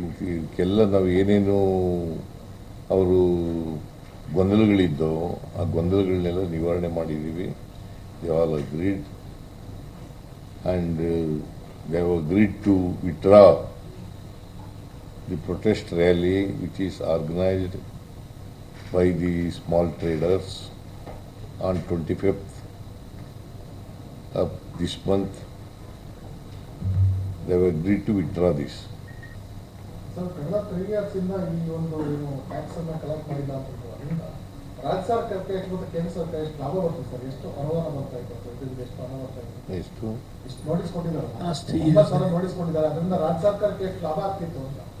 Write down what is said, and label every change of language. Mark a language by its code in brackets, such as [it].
[kn] ಇದಕ್ಕೆಲ್ಲ ನಾವು ಏನೇನು ಅವರು ಗೊಂದಲಗಳಿದ್ದೋ ಆ ಗೊಂದಲಗಳನ್ನೆಲ್ಲ ನಿವಾರಣೆ ಮಾಡಿದ್ದೀವಿ. [en] They all agreed and they have agreed to withdraw the protest rally which is organized by the small traders on 25th of this month. They have agreed to withdraw this. [kn] Sir ಕಳೆದ 3 years ಇಂದ ಈ ಒಂದು ಏನು tax ಅನ್ನ collect ಮಾಡಿಲ್ಲ ಅಂತ ಅದರಿಂದ ರಾಜ್ಯ ಸರ್ಕಾರಕ್ಕೆ ಎಷ್ಟು ಮತ್ತು ಕೇಂದ್ರ ಸರ್ಕಾರ ಎಷ್ಟು ಲಾಭ ಬರ್ತದೆ ಸರ್? ಎಷ್ಟು ಅನುದಾನ ಬರ್ತಾ ಇತ್ತು? ಎಷ್ಟು ಹಣ ಬರ್ತಾ ಇತ್ತು? ಎಷ್ಟು ನೋಟಿಸ್ ಕೊಟ್ಟಿದ್ದಾರೆ, 9,000 ನೋಟಿಸ್ ಕೊಟ್ಟಿದ್ದಾರೆ. ಅದರಿಂದ ರಾಜ್ಯ ಸರ್ಕಾರಕ್ಕೆ ಎಷ್ಟು ಲಾಭ ಆಗ್ತಿತ್ತು ಅಂತ?